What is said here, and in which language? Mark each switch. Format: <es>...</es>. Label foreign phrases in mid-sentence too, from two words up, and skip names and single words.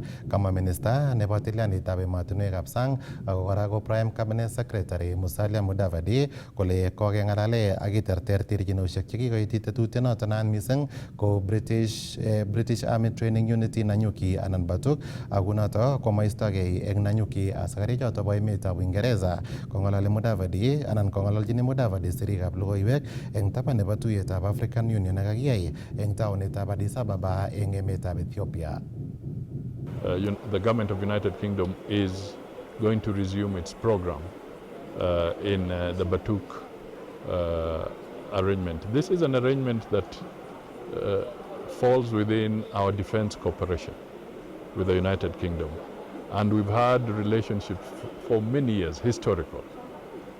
<kln>Kama minista nebo tilyanditaab emotinwekab sang ako kora ko</kln> <en>Prime Cabinet Secretary</en> <kln>Musalia Mudavadi kole kokeng'alale ak iterter terchinosiek chekikoityi tetutienoto naat mising ko British Army Training Unity Nanyuki anan Batuk kunoto komaistogei eng Nanyuki askarik choto bo emetab Uingereza. Kong'ololi Mudavadi anan kong'ololjini Mudavadi sirikab logoiwek eng taban nebo tuiyetab African Union nekakiyai eng taonitab Addis Ababa eng emetab Ethiopia.</kln> <en>The government of United Kingdom is going to resume its program in the Batuk arrangement. This is an arrangement that falls within our defense cooperation with the United Kingdom, and we've had relationships for many years, historical.</en>